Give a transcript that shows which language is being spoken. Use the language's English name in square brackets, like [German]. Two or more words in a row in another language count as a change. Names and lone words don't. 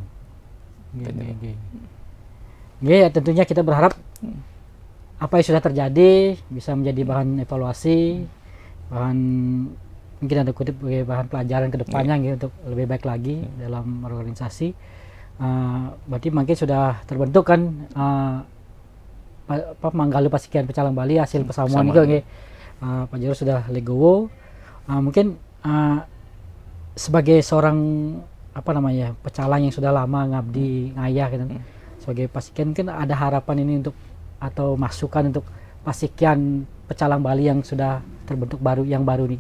[Indonesian] Ya, tentunya kita berharap apa yang sudah terjadi bisa menjadi bahan evaluasi, bahan mungkin ada kutip sebagai bahan pelajaran ke depannya gitu, untuk lebih baik lagi dalam organisasi. Berarti mungkin sudah terbentuk kan Manggalo Pasikian Pecalang Bali hasil persamuan itu nggih. Pak Jero sudah legowo. Mungkin sebagai seorang pecalang yang sudah lama ngabdi ngayah gitu. Sebagai Pasikian mungkin ada harapan ini untuk atau masukan untuk Pasikian Pecalang Bali yang sudah terbentuk yang baru niki.